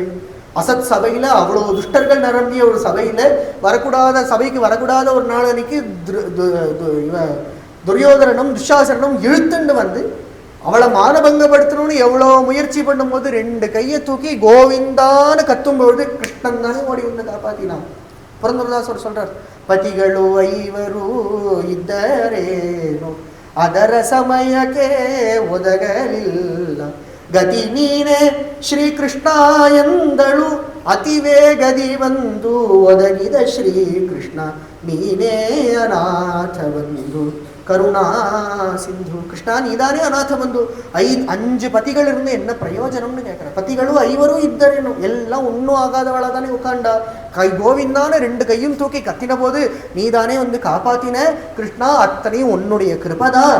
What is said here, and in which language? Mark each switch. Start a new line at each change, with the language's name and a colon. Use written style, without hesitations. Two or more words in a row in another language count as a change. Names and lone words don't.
Tamil: அசத் சபையில அவ்வளவு துஷ்டர்கள் நிரம்பிய ஒரு சபையில சபைக்கு வரக்கூடாத ஒரு நாள் அன்னைக்கு துரியோதனனும் துஷாசனும் இழுத்துண்டு வந்து அவளை மானபங்கப்படுத்தணும்னு எவ்வளவு முயற்சி பண்ணும் போது 2 கையை தூக்கி கோவிந்தான்னு கத்தும் பொழுது கிருஷ்ணன் தானே ஓடி வந்து காப்பாத்தினான். புரந்தரதாசர் சொல்றார்,
Kannada: ಪತಿಗಳು ಐವರು ಇದ್ದರೇನು ಅದರ ಸಮಯಕ್ಕೆ ಒದಗಲಿಲ್ಲ, ಗತಿ ನೀನೆ ಶ್ರೀಕೃಷ್ಣ ಎಂದಳು ಅತಿವೇಗದಿ ಬಂದು ಒದಗಿದ ಶ್ರೀಕೃಷ್ಣ ನೀನೇ ಅನಾಥ ಬಂದು ಕರುಣಾ ಸಿಂಧು.
Tamil: கிருஷ்ணா நீதானே அநாத பந்து. 5 பதிகள் இருந்து என்ன பிரயோஜனம்னு கேட்கிற. பதிகளும் 5 இத்தரேனும் எல்லாம் ஒன்னும் ஆகாதவளா தானே உட்காண்டா. கோவிந்தான 2 கையும் தூக்கி கத்தின போது நீதானே வந்து காப்பாத்தின கிருஷ்ணா. அத்தனையும் உன்னுடைய கிருபதான்.